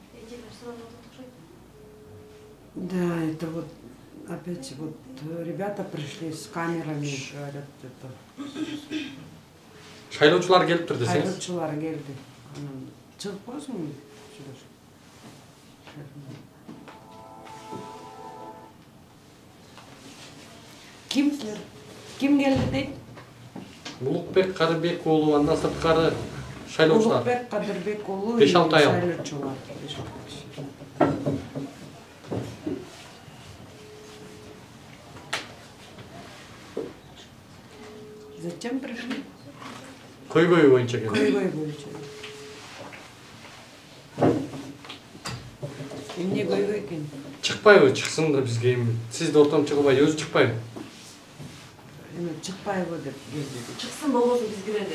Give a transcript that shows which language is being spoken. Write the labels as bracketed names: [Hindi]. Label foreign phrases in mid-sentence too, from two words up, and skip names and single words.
[Russian] Да, это вот опять вот ребята пришли с камерами, говорят, это. [Kyrgyz] Шайлоочулар келиптир десеңиз. Шайлоочулар келди. Анан чыгып койсуңбу? Кимсиңер? Ким келди дейт? Улукбек Кадырбек уулу, андан сырткары шайлоочулар. Улукбек Кадырбек уулу, 5-6 ай. Шайлоочулар. [Russian] Зачем пришли? [Kyrgyz] Көйгөй боюнча келди. Көйгөй боюнча. Эмне көйгөй экен? Чыкпайбы, чыксын да бизге эми. Сиз да ортом чыгылбай, өзү чыкпайбы? Эми чыкпайбы деп келди. Чыксын болбосун биз кирели.